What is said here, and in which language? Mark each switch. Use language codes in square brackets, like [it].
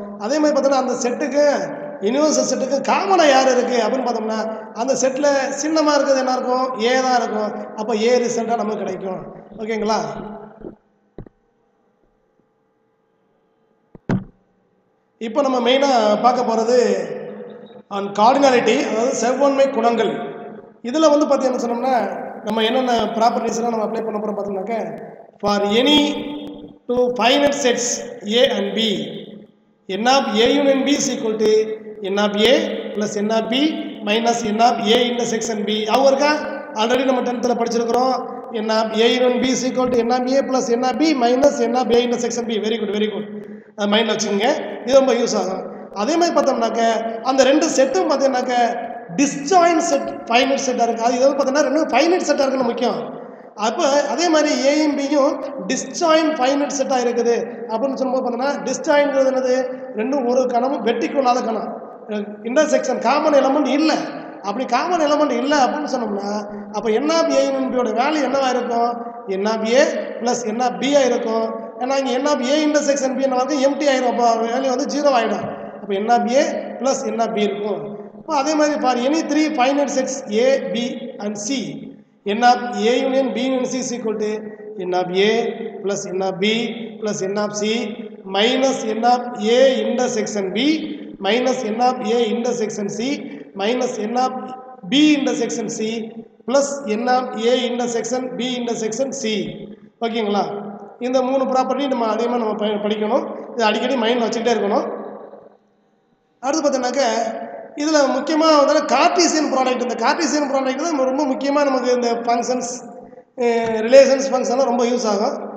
[ta] அதே மாதிரி பார்த்தோன்னா அந்த செட்டுக்கு யூனிவர்சல் செட்டுக்கு காமனாக யார் இருக்குது அப்படின்னு பார்த்தோம்னா அந்த செட்டில் சின்னமாக இருக்கிறது என்ன இருக்கும், ஏ தான் இருக்கும். அப்போ ஏ ரிசல்ட்டாக நமக்கு கிடைக்கும். ஓகேங்களா? இப்போ நம்ம மெயினாக பார்க்க போகிறது கார்டினாலிட்டி, அதாவது செவ்வொன்மை குணங்கள். இதில் வந்து பார்த்தீங்கன்னு சொன்னோம்னா நம்ம என்னென்ன ப்ராப்பர்ட்டிஸ்லாம் நம்ம அப்ளை பண்ண போகிறோம் பார்த்தோம்னாக்க, [en] For any two finite sets A and B, n of a union b is equal to n of a plus n of b minus n of a intersection b. [ta] அவங்க இருக்கா, ஆல்ரெடி நம்ம 10th படிச்சிருக்கிறோம். [en] n of a union b is equal to n of a plus n of b minus n of a intersection b. Very good, very good. [ta] அது மைண்டில் வச்சுக்கோங்க, இது ரொம்ப use ஆகும். அதே மாதிரி பார்த்தோம்னாக்க அந்த ரெண்டு செட்டும் பார்த்தீங்கன்னாக்க டிஸ்ஜாயின்ட் செட் ஃபைனைட் செட்டாக இருக்குது. அது எதாவது பார்த்தீங்கன்னா ரெண்டும் ஃபைனைட் செட்டாக இருக்குன்னு முக்கியம். அப்போ அதே மாதிரி ஏயும் பியும் டிஸ்ஜாயின்ட் ஃபைனைட் செட்டாக இருக்குது அப்படின்னு சொல்லும்போது பார்த்தோன்னா டிஸ்ஜாயின்ங்கிறது என்னது, ரெண்டும் ஒரு கணமும் வெட்டிக்கொள்ளாத கணம், இன்டர்செக்ஷன் காமன் எலமெண்ட் இல்லை. அப்படி காமன் எலமெண்ட் இல்லை அப்படின்னு சொன்னோம்னா அப்போ என் ஆஃப் ஏ பியோட வேல்யூ என்னவா இருக்கும், என் of A plus n of பியாக இருக்கும். ஏன்னா இங்கே என் ஆஃப் ஏ இன்டர்செக்ஷன் பி என்ன வந்து எம்டி ஆயிரும், அப்போ வேல்யூ வந்து 0 ஆகிடும். அப்போ என் of A plus n of B இருக்கும். இப்போ அதே மாதிரி [en] For any 3 finite sets A B and C, n of a union b union c is equal to n of a plus n of b plus n of c minus n of a intersection b minus n of a intersection c minus n of b intersection c plus n of a intersection b intersection c. [ta] ஓகேங்களா? இந்த 3 property நம்ம அதிகமாக நம்ம படிக்கணும். இது அடிக்கடி மைண்டில் வச்சுக்கிட்டே இருக்கணும். அடுத்து பார்த்தீங்கன்னாக்க இதில் முக்கியமாக வந்து கார்ட்டீசியன் ப்ராடக்ட், இந்த கார்ட்டீசியன் ப்ராடக்ட் தான் ரொம்ப முக்கியமாக நமக்கு இந்த ஃபங்க்ஷன்ஸ் ரிலேஷன்ஸ் ஃபங்க்ஷன்லாம் ரொம்ப யூஸ் ஆகும்.